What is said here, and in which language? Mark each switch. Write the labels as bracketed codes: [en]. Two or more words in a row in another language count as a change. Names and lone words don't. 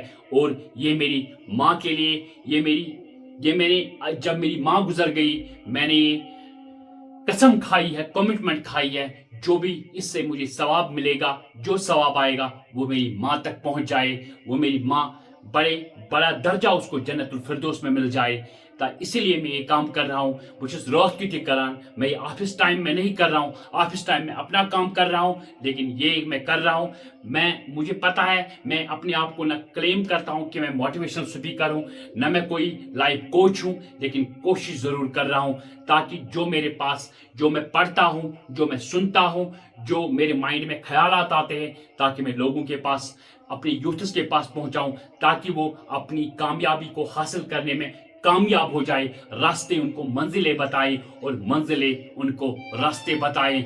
[ur] اور یہ میری ماں کے لیے، یہ میری جب میری ماں گزر گئی، میں نے قسم کھائی ہے، کمٹمنٹ کھائی ہے، جو بھی اس سے مجھے ثواب ملے گا، جو ثواب آئے گا وہ میری ماں تک پہنچ جائے، وہ میری ماں بڑا درجہ اس کو جنت الفردوس میں مل جائے. اسی لیے میں یہ کام کر رہا ہوں. [ks] بہٕ چھُس رات کیُتھٕے کران، [ur] میں [en] office time [ur] میں نہیں کر رہا ہوں، [en] office time [ur] میں اپنا کام کر رہا ہوں، لیکن یہ میں کر رہا ہوں۔ مجھے پتا ہے میں اپنے آپ کو نہ کلیم کرتا ہوں کہ میں [en] motivational speaker [ur] ہوں، نہ میں کوئی [en] life coach [ur] ہوں، لیکن کوشش ضرور کر رہا ہوں تاکہ جو میرے پاس، جو میں پڑھتا ہوں، جو میں سنتا ہوں، جو میرے مائنڈ میں خیالات آتے ہیں، تاکہ میں لوگوں کے پاس، اپنے یوتھس کے پاس پہنچاؤں، تاکہ وہ اپنی کامیابی کو حاصل کرنے میں کامیاب ہو جائے، راستے ان کو منزلیں بتائے اور منزلیں ان کو راستے بتائیں۔